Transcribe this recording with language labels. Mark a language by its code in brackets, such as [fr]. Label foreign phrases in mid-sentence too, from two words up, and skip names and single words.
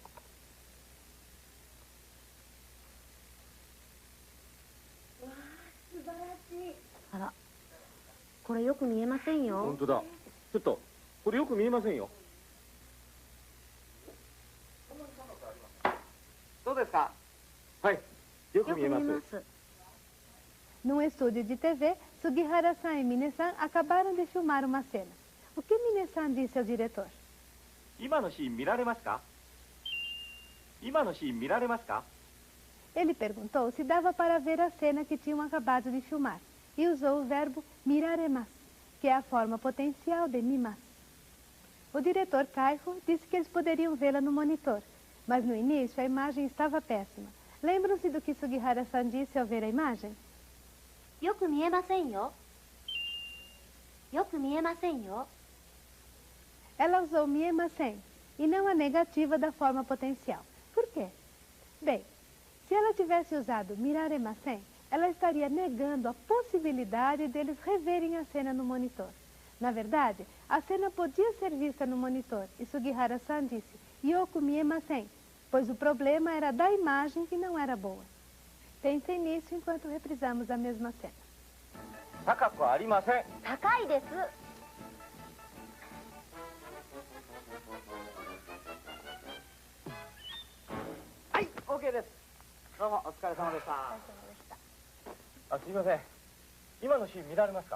[ja] あら、これよく見えませんよ。本当だ。ちょっとこれよく見えませんよ。どうですか？はい、よくよく見えます。見えます。 [pt] Num estúdio de TV, Sugihara-san e Mine-san acabaram de filmar uma cena. O que Mine-san disse ao diretor? [ja] 今のシーン見られますか？今のシーン見られますか？ [pt] Ele perguntou se dava para ver a cena que tinham acabado de filmar e usou o verbo miraremas, que é a forma potencial de mimas. O diretor Kaiho disse que eles poderiam vê-la no monitor, mas no início a imagem estava péssima. Lembram-se do que Sugihara-san disse ao ver a imagem? [ja] よく見えませんよ。よく見えませんよ。 [pt] Ela usou miemasen e não a negativa da forma potencial. Por quê? Bem, se ela tivesse usado miraremasen, ela estaria negando a possibilidade deles reverem a cena no monitor. Na verdade, a cena podia ser vista no monitor e Sugihara-san disse [ja] よく 見えません, [pt] pois o problema era da imagem que não era boa. Pensem nisso enquanto reprisamos a mesma cena. [ja] 高くありません。高いです。はい、OK です。どうもお疲れ様でした。あ、すいません。今のシーン見られますか？